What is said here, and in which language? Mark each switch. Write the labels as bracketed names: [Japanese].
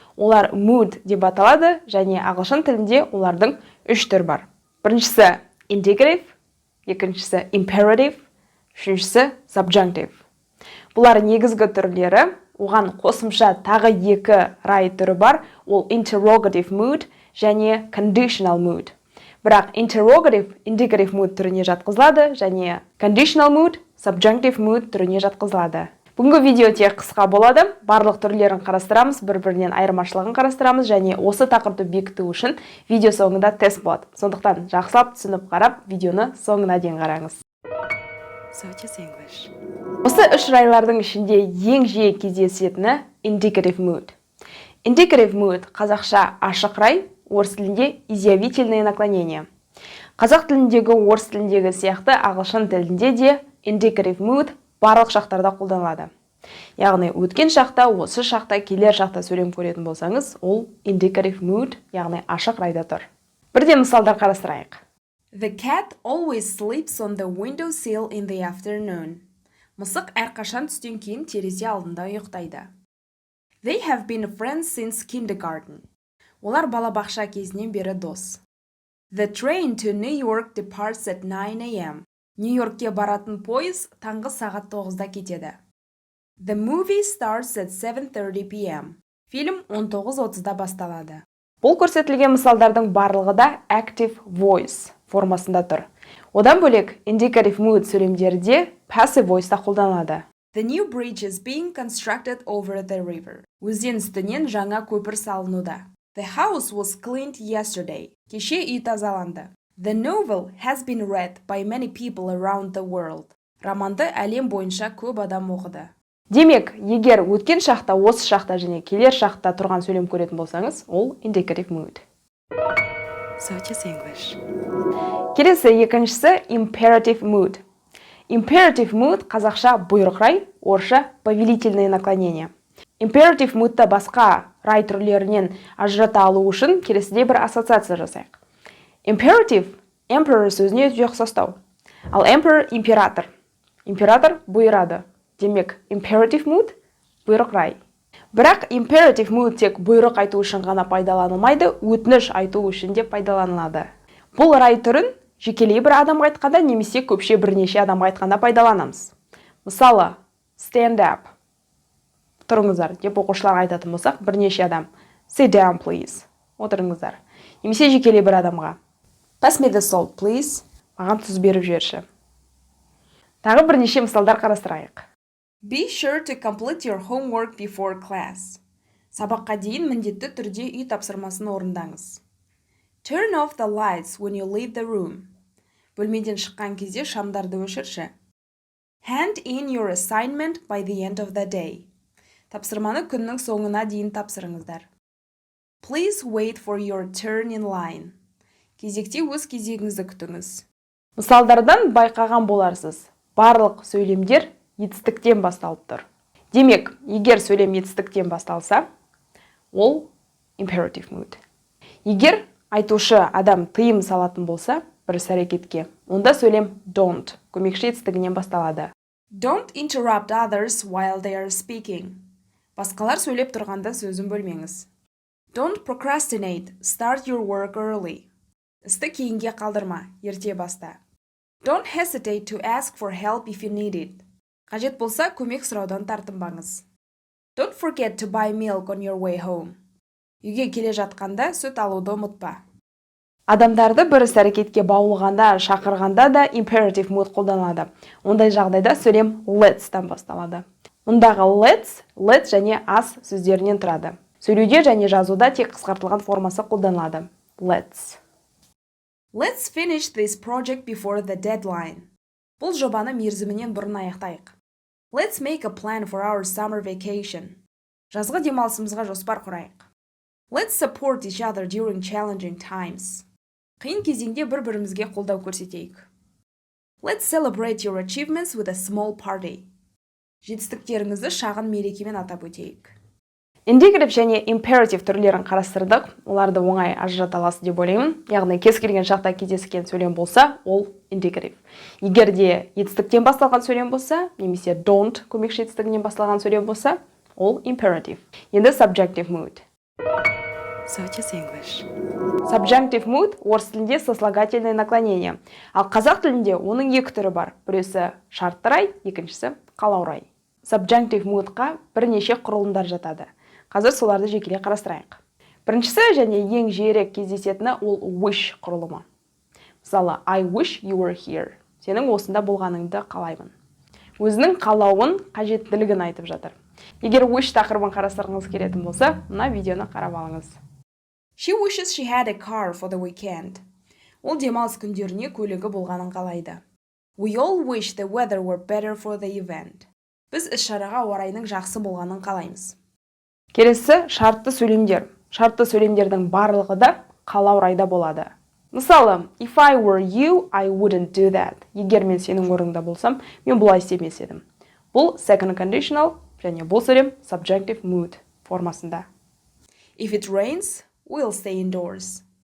[Kazakh] Олар mood деп аталады, және ағылшын тілінде олардың 3 түрі бар. Біріншісі indicative, екіншісі imperative, үшіншісі subjunctive. Бұлар негізгі түрлері, оған қосымша тағы 2 рай түрі бар, ол interrogative mood және conditional mood. Бірақ interrogative, indicative mood түріне жатқызылады, және conditional mood, subjunctive mood түріне жатқызылады. Бүгінгі видео тек қысқа болады, барлық түрлерін қарастырамыз, бір-бірінен айырмашылығын қарастырамыз, және осы тақырыпты бекіту үшін видео соңында тест болады. Сондықтан жақсылап түсініп қарап, видеоны соңына дейін қараңыз. Сотис English. Осы 3 райлардың ішінде ең жиі кездесетіні indicative mood. Indicative mood қазақша ашық рай, орыс тілінде [Russian] изъявительное наклонение. [Kazakh] Қазақ тіліндегі орыс тіліндегі сияқты ағылшын тілінде де indicative mood барлық шақтарда қолданылады. Яғни өткен шақта, осы шақта, келер шақта сөйлем көретін болсаңыз, ол indicative mood, яғни ашық райда тұр. Бірден мысалдар қарастырайық. [English] The cat always sleeps on the window sill in the afternoon. [Kazakh] Мысық әрқашан түстен кейін терезе алдында ұйықтайды. [English] They have been friends since kindergarten. [Kazakh] Олар балабақша кезінен бері дос. [English] The train to New York departs at 9 a.m. [Kazakh] Нью-Йоркке баратын пойыз таңғы сағат 9-да кетеді. [English] The movie starts at 7:30 p.m. [Kazakh] Фильм 19:30-да басталады. Бұл көрсетілген мысалдардың барлығы да active voice формасында тұр. Одан бөлек indicative mood сөйлемдерде passive voice-та қолданылады. [English] The new bridge is being constructed over the river. [Kazakh] Өзен үстінен жаңа көпір салынуда. [English] The house was cleaned yesterday. [Kazakh] Кеше үй тазаланды. [English] The novel has been read by many people around the world. [Kazakh] Романды әлем бойынша көп адам оқыды. Демек, егер өткен шақта, осы шақта және келер шақта тұрған сөйлем көретін болсаңыз, ол indicative mood. Сотис English. Келесі екіншісі imperative mood. Imperative mood қазақша бұйрық рай, орысша [Russian] повелительное наклонение. [Kazakh] Imperative moodта басқа рай түрлерінен ажырата алу үшін келесідей бір ассоциация жасайық. Imperative, emperor сөзіне өте ұқсастау. Ал emperor – император. Император бұйырады. Демек, imperative mood – бұйрық рай. Бірақ imperative mood тек бұйрық айту үшін ғана пайдаланылмайды, өтініш айту үшін де пайдаланылады. Бұл рай түрін жекелей бір адамға айтқанда немесе көпше бірнеше адамға айтқанда пайдаланамыз. [English] Мысалы, stand up. [Kazakh] Тұрыңыздар деп оқушыларға айтатын болсақ, бірнеше адам. [English] Sit down, please. [Kazakh] Отырыңыздар. Немесе жекелей бір адамға. [English] Pass me the salt, please. [Kazakh] Маған тұз беріп жіберші. Тағы бірнеше мысалдар қарастырайық. [English] Be sure to complete your homework before class. [Kazakh] Сабаққа дейін міндетті түрде үй тапсырмасын орындаңыз. [English] Turn off the lights when you leave the room. [Kazakh] Бөлмеден шыққан кезде шамдарды өшірші. [English] Hand in your assignment by the end of the day. [Kazakh] Тапсырманы күннің соңына дейін тапсырыңыздар. [English] Please wait for your turn in line. [Kazakh] Кезекте өз кезегіңізді күтіңіз. Мысалдардан байқаған боларсыз. Барлық сөйлемдер етістіктен басталып тұр. Демек, егер сөйлем етістіктен басталса, ол imperative mood. Егер айтушы адам тыйым салатын болса, бір іс-әрекетке, онда сөйлем don't көмекші етістігінен басталады. [English] Don't interrupt others while they are speaking. [Kazakh] Басқалар сөйлеп тұрғанда сөзін бөлмеңіз. [English] Don't procrastinate, start your work early. [Kazakh] Істі кейінге қалдырма, ерте баста. [English] Don't hesitate to ask for help if you need it. [Kazakh] Қажет болса, көмек сұраудан тартынбаңыз. [English] Don't forget to buy milk on your way home. [Kazakh] Үйге келе жатқанда сүт алуды ұмытпа. Адамдарды бір іс-әрекетке баулығанда, шақырғанда да imperative mood қолданылады. Ондай жағдайда сөйлем let's-тан басталады. Мұндағы let және as сөздерінен тұрады. Сөйлеуде және жазуда тек қысқартылған формасы қолданылады. [English] Let's finish this project before the deadline. [Kazakh] Бұл жобаны мерзімінен бұрын аяқтайық. [English] Let's make a plan for our summer vacation. [Kazakh] Жазғы демалысымызға жоспар құрайық. [English] Let's support each other during challenging times. [Kazakh] Қиын кезеңде бір-бірімізге қолдау көрсетейік. [English] Let's celebrate your achievements with a small party. [Kazakh] Жетістіктеріңізді шағын мерекемен атап өтейік. Индикатив және императив түрлерін қарастырдық. Оларды оңай ажырата аласыз деп ойлаймын. Яғни кез келген шақта кездескен сөйлем болса, ол индикатив. Егер де етістіктен басталған сөйлем болса, немесе don't көмекші етістігінен басталған сөйлем болса, ол императив. Енді subjunctive mood. [English] Such as English. [Kazakh] Subjunctive mood орыс тілінде [Russian] сослагательное наклонение. [Kazakh] Ал қазақ тілінде оның екі түрі бар. Біреусі шартты рай, екіншісі қалау рай. Subjunctive moodқа бірнеше құрылымдар жатады. Қазір соларды жекелей қарастырайық. Біріншісі және ең жиірек кездесетіні ол wish құрылымы. Мысалы, [English] I wish you were here. [Kazakh] Сенің осында болғаныңды қалаймын. Өзінің қалауын, қажеттілігін айтып жатыр. Егер wish тақырыбын қарастырғыңыз келетін болса, мына видеоны қарап алыңыз. [English] She wishes she had a car for the weekend. [Kazakh] Ол демалыс күндеріне көлігі болғанын қалайды. [English] We all wish the weather were better for the event. [Kazakh] Біз іс-шараға орайының жақсы болғанын қалаймыз. Келесі шартты сөйлемдер. Шартты сөйлемдердің барлығы да қалау райда болады. Мысалы, [English] if I were you, I wouldn't do that. [Kazakh] Егер мен сенің орныңда болсам, мен бұлай істемес едім. Бұл second conditional және бұл сөйлем subjunctive mood формасында. [English] If it rains, we'll stay indoors.